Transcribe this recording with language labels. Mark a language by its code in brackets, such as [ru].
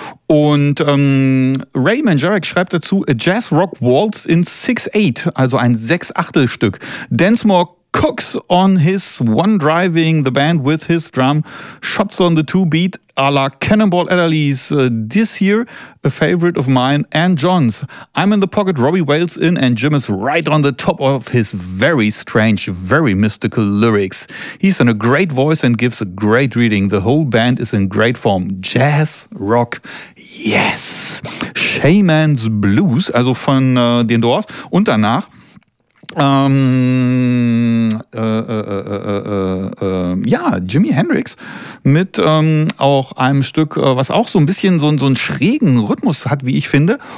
[de] Ray Manzarek schreibt dazu, [en] a Jazz Rock Waltz in 6/8, [de] also ein 6/8-Stück. [en] Densmore cooks on his one driving the band with his drum, shots on the two beat a la Cannonball Adderley's This Year, a favorite of mine and John's. I'm in the pocket, Robbie Wales in, and Jim is right on the top of his very strange, very mystical lyrics. He's in a great voice and gives a great reading. The whole band is in great form. Jazz, Rock, yes! [de] Shaman's Blues, also von den Doors, und danach Jimi Hendrix mit auch einem Stück, was auch so ein bisschen so einen schrägen Rhythmus hat, wie ich finde.